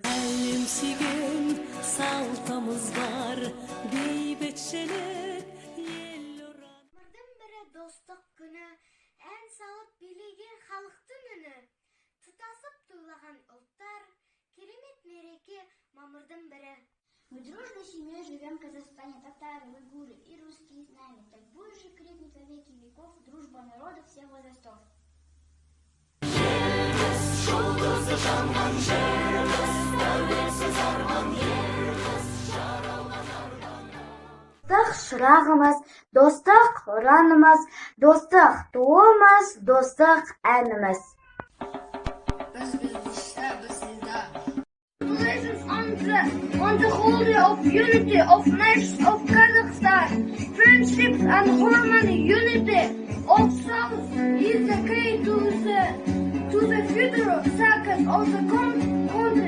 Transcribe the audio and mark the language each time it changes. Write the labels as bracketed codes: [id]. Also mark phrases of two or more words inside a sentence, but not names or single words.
[kk] Әлемсеген салтымыз бар, бейбітшілік ел ұран. Мамырдың бірі достық күні, ән салып билеген халықтың үні, тұтасып тойлаған ұлттар, керемет мереке мамырдың бірі. [ru] Мы дружной семьей живем в Казахстане, татары, уйгуры и русские с нами. Так будет же крепнет во веки веков дружба народов всех возрастов. [kk] Достық шырағымыз, достық ұранымыз, достық туымыз, достық әніміз. [en] On the whole of unity of nations of Kazakhstan, friendships and harmony, unity of souls is the key to the future success of the country.